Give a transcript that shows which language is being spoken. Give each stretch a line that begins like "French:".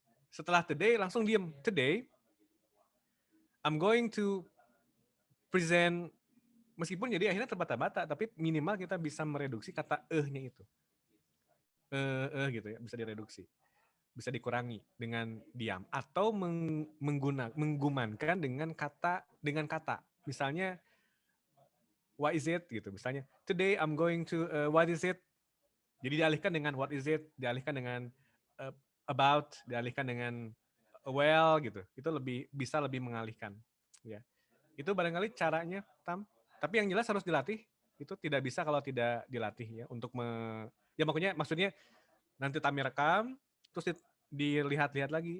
Indonesian: Setelah today langsung diem.
English: Today, I'm going to present,
Indonesian: meskipun jadi akhirnya terbata-bata, tapi minimal kita bisa mereduksi kata nya itu. Gitu ya, bisa direduksi. Bisa dikurangi dengan diam. Atau menggumankan dengan kata.
English: Misalnya, what is it? Gitu. Misalnya, today I'm going to, what is it?
Indonesian: Jadi dialihkan dengan
English: what is it?
Indonesian: Dialihkan dengan about, dialihkan dengan well gitu. Itu bisa lebih mengalihkan. Ya. Itu barangkali caranya, Tam. Tapi yang jelas harus dilatih. Itu tidak bisa kalau tidak dilatih ya untuk ya maksudnya nanti Tami rekam terus dilihat-lihat lagi.